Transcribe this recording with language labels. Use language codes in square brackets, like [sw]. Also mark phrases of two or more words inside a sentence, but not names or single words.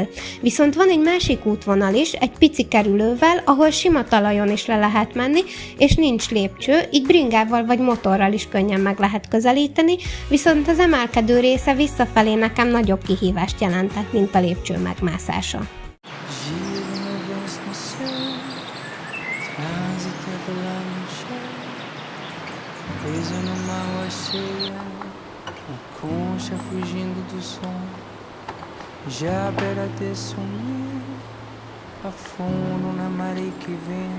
[hu] Viszont van egy másik útvonal is, egy pici kerülővel, ahol sima talajon is le lehet menni, és nincs lépcső, így bringával vagy motorral is könnyen meg lehet közelíteni, viszont az emelkedő része visszafelé nekem nagyobb kihívást jelentett, mint a lépcső megmászása. [pt] Preso numa água cheia, a concha fugindo do som. Já beira de sumir, afundo na maré que vem.